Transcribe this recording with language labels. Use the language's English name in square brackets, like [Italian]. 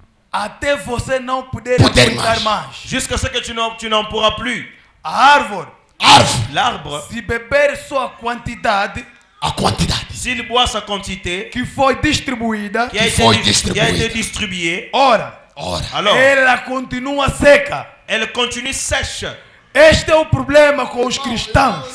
[Portuguese] Até você não poder aguentar mais. [French] Jusqu'à ce que tu n'en pourras plus. L'arbre. [Portuguese] Se beber sua quantidade. [French] S'il boit sa quantité. [Portuguese] Que foi distribuída. [French] Qui a été distribuée. [Portuguese] Ora. [French] Alors. [Portuguese] Ela continua seca. [French] Elle continue sèche. [Portuguese] Este é o problema com os cristãos.